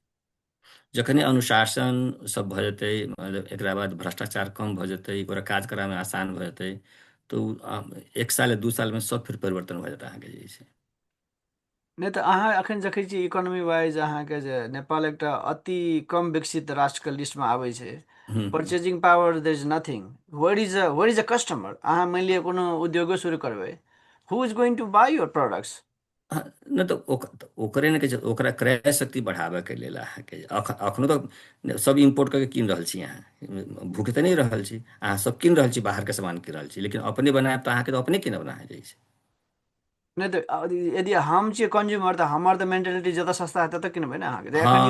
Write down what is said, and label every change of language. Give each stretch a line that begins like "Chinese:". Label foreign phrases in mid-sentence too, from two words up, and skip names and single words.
Maithili: जखने अनुशासन सब भऽ जेतै, मतलब एकरा बाद भ्रष्टाचार कम भऽ जेतै, ओकरा काज करामे आसान भऽ जेतै, तऽ ओ 1 साल या 2 साल में सब फिर परिवर्तन भऽ जेतै अहाँके जे छै। नहि तऽ अहाँ एखन देखै छियै इकोनॉमी वाइज अहाँके जे नेपाल एकटा अति कम विकसित राष्ट्रके लिस्टमे आबै छै। हम्म, हम्म।
English: purchasing power there is nothing, where is a customer,
Maithili: अहाँ मानि लिअ कोनो उद्योगो शुरू करबै,
English: who is going to buy your products.
Maithili: हाँ, नहि तऽ ओकरे ने कहै छै, ओकरा क्रय शक्ति बढ़ाबैके लेल अहाँके एखनो तऽ सब इम्पोर्ट करके कीन रहल छी अहाँ, भूख तऽ नहि रहल छी अहाँ, सब कीन रहल छी, बाहरके सामान कीन रहल छी, लेकिन अपने बनायब तऽ अहाँके तऽ अपने कीनब अहाँ जाइ छै। नहि तऽ यदि हम छियै कंज्यूमर तऽ हमर तऽ मेंटेलिटी जतऽ सस्ता हेतै ततऽ किनबै ने अहाँके, तऽ एखन